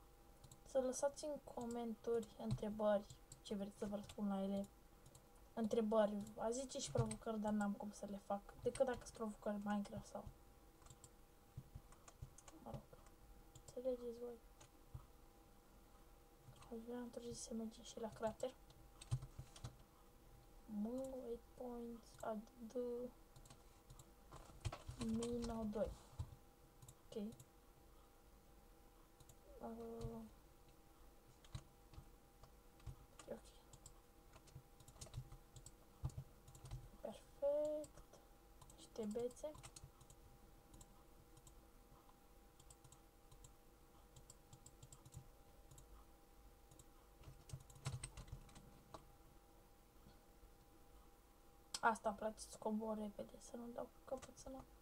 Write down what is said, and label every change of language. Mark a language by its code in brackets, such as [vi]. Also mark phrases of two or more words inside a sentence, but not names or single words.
[ro] Să lăsați în comentarii întrebări, ce vreți să vă răspund la ele. Întrebări, a zice și provocări, dar n-am cum să le fac, decât dacă sunt provocări Minecraft sau... Mă rog, înțelegeți voi. Aș vrea într-o zi să mergem și la crater. [en] Move 8 points, add Mino 2. [ro] Ok. Ok. Perfect. Niște bețe. Asta îmi place, să cobor repede, să nu dau cu căpățâna.